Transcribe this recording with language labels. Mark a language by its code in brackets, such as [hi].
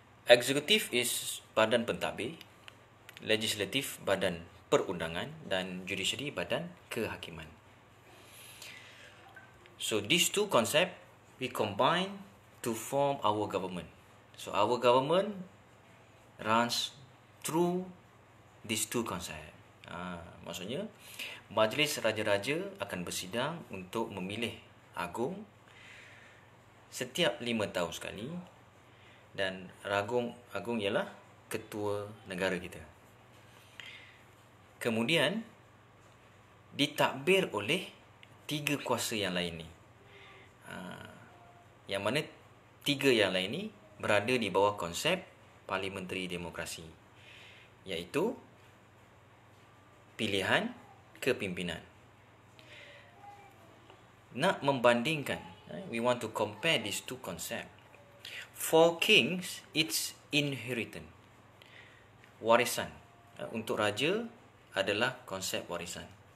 [ms] Eksekutif is badan pentadbir, legislatif badan perundangan, dan judiciary badan kehakiman. [en] So these two concepts we combine to form our government. So our government runs through these two concepts. [ms] Maksudnya Majlis Raja-Raja akan bersidang untuk memilih agung setiap 5 tahun sekali, dan agung ialah ketua negara kita. Kemudian ditadbir oleh 3 kuasa yang lain ni. Yang mana 3 yang lain ni berada di bawah konsep parliamentary demokrasi, iaitu pilihan kepimpinan. Nak membandingkan, [en] we want to compare these two concepts. For kings, it's inheritance, warisan. [ms] Untuk raja adalah konsep warisan.